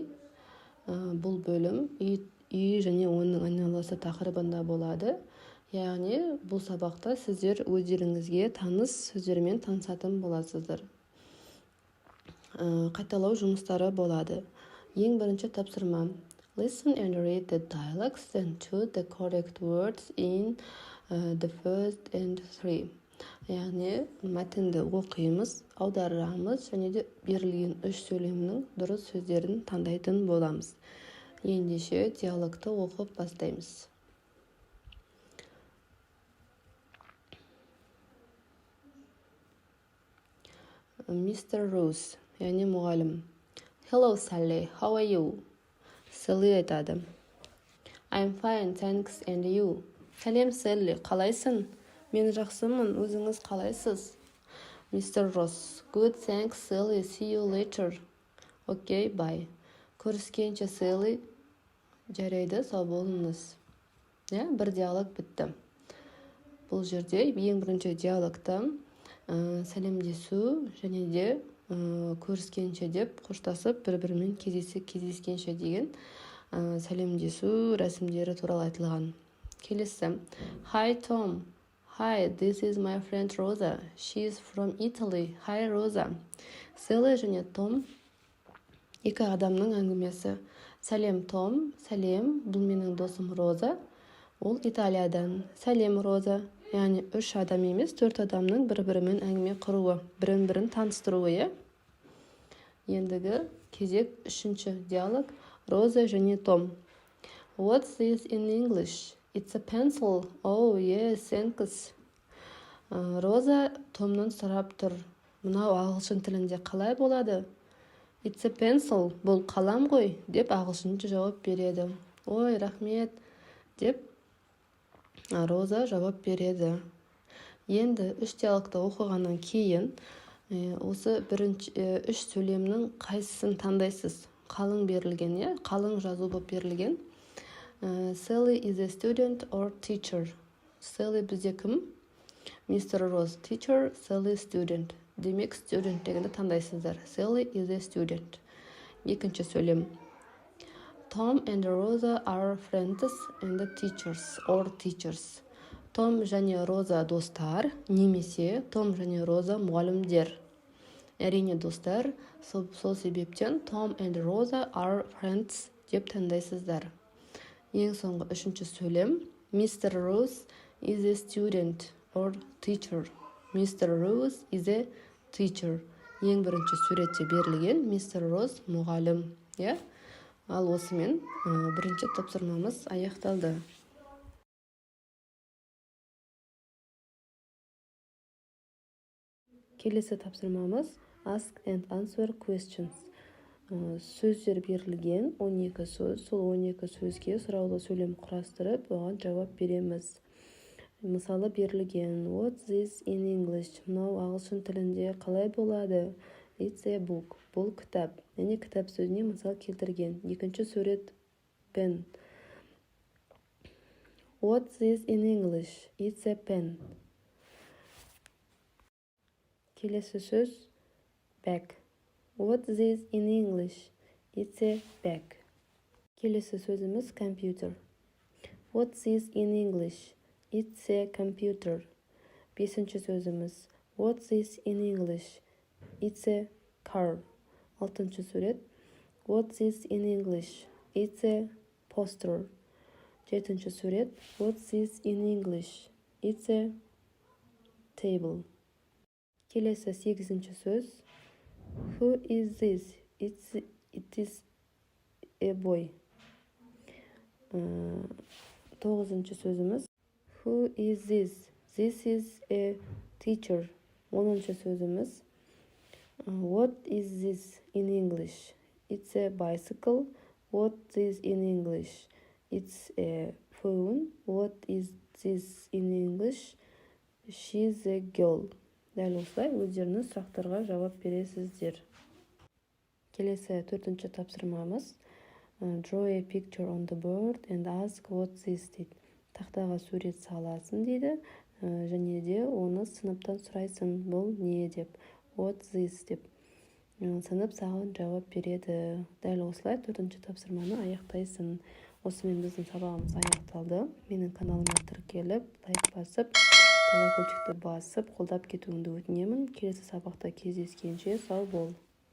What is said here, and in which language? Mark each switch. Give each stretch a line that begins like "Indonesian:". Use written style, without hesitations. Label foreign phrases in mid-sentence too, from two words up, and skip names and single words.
Kazakh: Бұл бөлім үй және оның айналасы тақырыбында болады. Яғни бұл сабақта сіздер өздеріңізге таныс сөздермен танысатын боласыздар. Қайталау жұмыстары болады. Ең бірінші тапсырма.
English: Listen and read the dialogues and choose the correct words in the first and three.
Kazakh: Яғни мәтінді оқимыз, аударамыз және де берілген үш сөйлемнің дұрыс сөздерін таңдайтын боламыз. Ендеше диалогты оқып бастаймыз. Mr. Rose, яғни мұғалім.
English: Hello, Sally, how are you? Sally айтады. I'm fine, thanks, and you?
Kazakh: Сәлем, Sally, қалайсың? Мен жақсымын, өзіңіз қалайсыз?
English: Mr. Ross, good, thanks, Sally, see you later. Okay, bye.
Kazakh: Көріскенше, Sally, жарайды, сау болыңыз. Бір диалог бітті. Бұл жерде ең бірінші диалогта сәлемдесу және де көріскенше деп қоштасып бір-бірімен кездескенше деген сәлемдесу рәсімдері туралы айтылған. Келесі.
English: Hi Tom. Hi, this is my friend Rosa. She is from Italy. Hi Rosa.
Kazakh: Sally және Том екі адамның әңгімесі. Сәлем Том, сәлем, бұл менің досым Роза. Ол Италиядан. Сәлем Роза. Яғни үш адам емес, төрт адамның бір-бірімен әңгіме құруы, бірін-бірін таныстыруы. Ендігі кезек үшінші диалог. Роза және Том.
English: What's this in English? It's a pencil. Oh, yes, thanks.
Kazakh: Роза Томнан сұрап тұр. Мынау ағылшын тілінде қалай болады?
English: It's a pencil.
Kazakh: Бұл қалам ғой, деп ағылшынша жауап береді. Ой, рахмет, деп Роза жауап береді. Енді үш диалогты оқығаннан кейін осы үш сөйлемнің қайсысын таңдайсыз? Қалың берілген, қалың жазу болып берілген.
English: Sally is a student or teacher.
Kazakh: Sally бізде кім?
English: Mr. Ross, teacher, Sally student.
Kazakh: Демек, student дегенді таңдайсыздар.
English: Sally is a student.
Kazakh: Екінші сөйлем.
English: Tom and Rosa are friends and teachers or teachers.
Kazakh: Том және Роза достар, немесе Том және Роза мұғалімдер. Әрине достар, сол себептен
English: Tom and Rosa are friends
Kazakh: деп таңдайсыздар. Ең соңғы үшінші сөйлем.
English: Mr. Rose is a student or teacher. Mr. Rose is a teacher.
Kazakh: Ең бірінші суретте берілген Mr. Rose мұғалім. Ал осымен бірінші тапсырмамыз аяқталды. Келесі тапсырмамыз
English: Ask and answer questions.
Kazakh: Сөздер берілген 12 сөз, сол 12 сөзге сұраулы сөйлем құрастырып, оған жауап береміз. Мысалы берілген
English: What's this in English?
Kazakh: Мынау ағылшын тілінде қалай болады? It's a book. Бұл кітап. Яғни кітап сөзіне мысал келтірген. Екінші сурет
English: pen. What's this in English? It's a pen.
Kazakh: Келесі сөз bag.
English: What's this in English? It's a bag.
Kazakh: Келесі сөзіміз
English: computer. What's this in English? It's a computer.
Kazakh: Бесінші сөзіміз
English: What's this in English? It's a car.
Kazakh: Алтыншы сурет.
English: What's this in English? It's a poster.
Kazakh: Жетінші сурет.
English: What's this in English? It's a table.
Kazakh: Келесі сегізінші сөз.
English: Who is this? It is a boy.
Kazakh: Тоғызыншы сөзіміз.
English: Who is this? This is a teacher.
Kazakh: Оныншы сөзіміз.
English: What is this in English? It's a bicycle. What is in English? It's a phone. What is this in English? She's a girl.
Kazakh: Дәл осылай өздеріңіз сұрақтарға жауап бересіздер. Келесі 4-ші тапсырмамыз.
English: Draw a picture on the board and ask what this дейді.
Kazakh: Тақтаға сурет саласың дейді, және де оны сыныптан сұрайсың, бұл не деп.
English: What this деп.
Kazakh: Сынып саған жауап береді. Дәл осылай 4-ші тапсырманы аяқтайсың. Осымен біздің сабағымыз аяқталды. Менің каналыма тіркеліп, лайк басып, колокольчикті басып, қолдап кетуіңді өтінемін. Келесі сабақта кездескенше сау бол.